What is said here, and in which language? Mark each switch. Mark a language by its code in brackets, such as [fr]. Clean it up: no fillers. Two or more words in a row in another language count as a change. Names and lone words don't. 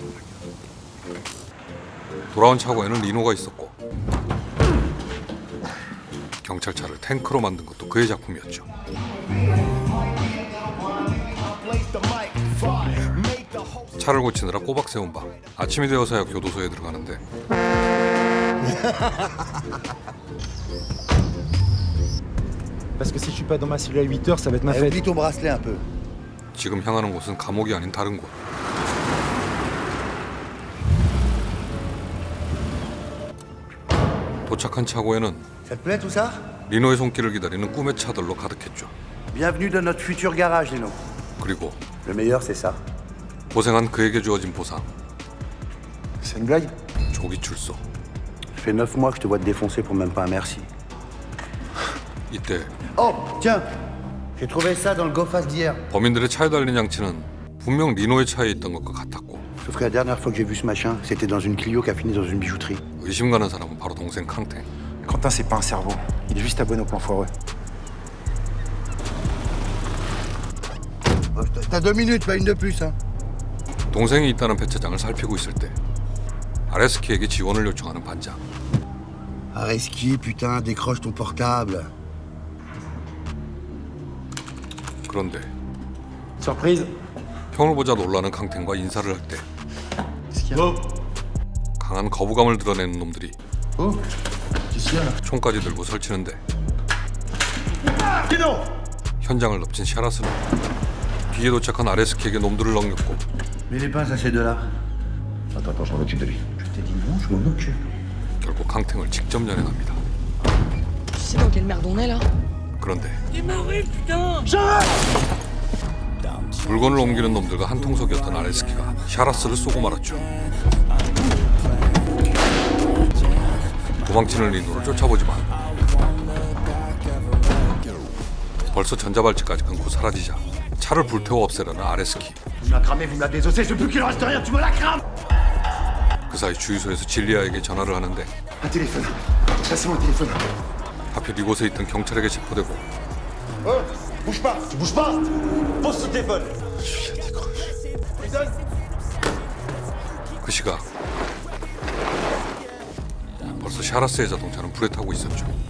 [ko] 돌아온 차고에는 리노가 있었고 경찰차를 탱크로 만든 것도 그의 작품이었죠. 차를 고치느라 꼬박 세운 밤, 아침이 되어서야 교도소에 들어가는데 [fr] Parce que si je suis pas dans ma cellule à 8h, ça va être ma fête. Oublie ton bracelet un peu. [ko] 지금 향하는 곳은 감옥이 아닌 다른 곳. 도착한 차고에는 [fr] Ça te plaît tout ça? [ko] 리노의 손길을 기다리는 꿈의 차들로 가득했죠. [fr] Bienvenue dans notre futur garage, Lino. [ko] 그리고 [fr] Le meilleur, c'est ça. [ko] 고생한 그에게 주어진 보상, [fr] C'est une blague? [ko] 조기 출소. [fr] Ça fait 9 mois que je te vois te défoncer pour même pas un merci. 이때 Oh, tiens! J'ai trouvé ça dans le go fast d'hier. [ko] 범인들의 차에 달린 양치는 분명 리노의 차에 있던 것과 같았고 [fr] Sauf que la dernière fois que j'ai vu ce machin, c'était dans une Clio qui a fini dans une bijouterie. [ko] 의심 가는 사람은 바로 동생 캉탱. [fr] Quentin, c'est pas un cerveau. Il est juste abonné au plan foireux. Oh, t'as 2 minutes, pas une de plus, hein. [ko] 동생이 있다는 배차장을 살피고 있을 때 아레스키에게 지원을 요청하는 반장. [fr] Areski, putain, décroche ton portable. [ko] 그런데 [fr] Surprise. [ko] 형을 보자 놀라는 캉탱과 인사를 할 때 강한 거부감을 드러내는 놈들이 총까지 들고 설치는데 현장을 덮친 샤라스는 뒤에 도착한 아레스키에게 놈들을 넘겼고 [fr] Mets les pinces à ces deux-là. Attends, je m'en occupe de lui. Je t'ai dit non, je m'en occupe. [ko] 결국 캉탱을 직접 연행합니다. [fr] Tu sais dans quelle merde on est là? [ko] 그런데 물건을 옮기는 놈들과 한통속이었던 아레스키가 샤라스를 쏘고 말았죠. 도망치는 리노를 쫓아보지만 벌써 전자발찌까지 끊고 사라지자 차를 불태워 없애려는 아레스키. 그 사이 주유소에서 질리아에게 전화를 하는데 [fr] Un téléphone. Passe-moi le téléphone. [ko] 하필 이곳에 있던 경찰에게 체포되고 [fr] Bouge pas. Tu bouges pas. Pose ce téléphone. [ko] 그 시각 벌써 샤라스의 자동차는 불에 타고 있었죠.